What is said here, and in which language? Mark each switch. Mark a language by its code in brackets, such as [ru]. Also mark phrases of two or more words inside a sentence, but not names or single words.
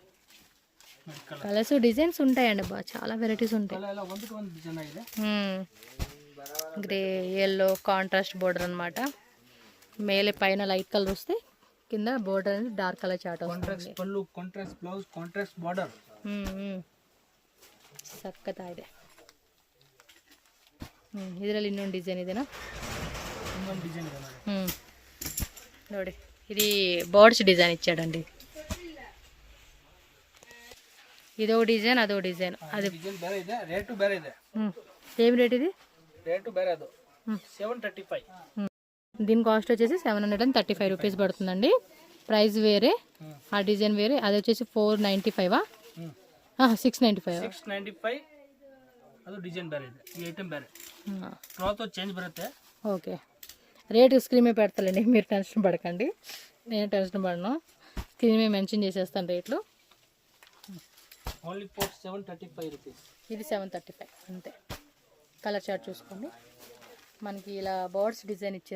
[te] కలర్స్ డిజైన్స్ ఉంటాయండి బా, చాలా వెరైటీస్ ఉంటాయి. గ్రే, ఎల్లో [en] contrast border [te] అనమాట. మేలే పైన [en] light color [te] వస్తే కింద బోర్డర్ అనేది [en] dark color chart [te] వస్తుంది. పళ్ళు [en] contrast, blouse contrast, border [kn] సక్కతా ಇದೆ. ಇದರಲ್ಲಿ ಇನ್ನೊಂದು ಡಿಸೈನ್ ಇದೆನಾ? ನೋಡಿ, [te] ఇది [en] birds design [te] ఇచ్చాడండి. ఇదో డిజైన్, అదో డిజైన్. అది [kn] రేటు ಬೇರೆ ಇದೆ. [te] ఏం రేట్ ఇది? [kn] ರೇಟು ಬೇರೆ ಅದು 735. [te] దీని కాస్ట్ వచ్చేసి 735 రూపీస్ పడుతుందండి. ప్రైస్ వేరే, ఆ డిజైన్ వేరే. అది వచ్చేసి 495 695 [kn] 695 ಅದು ಡಿಸೈನ್ ಬೇರೆ ಇದೆ, ಈ ಐಟಮ್ ಬೇರೆ. [en] cloth change [kn] ಬರುತ್ತೆ. [te] ఓకే, రేటు స్క్రీన్ మీద పెడతానండి, మీరు టెన్షన్ పడకండి. నేను టెన్షన్ పడను, స్క్రీన్ మీద మెన్షన్ చేసేస్తాను రేట్లు. [en] only for 735 rupees. [te] ఇది 735 అంతే. [en] color chart [te] చూసుకోండి. మనకి ఇలా [en] birds design [te] ఇచ్చారు.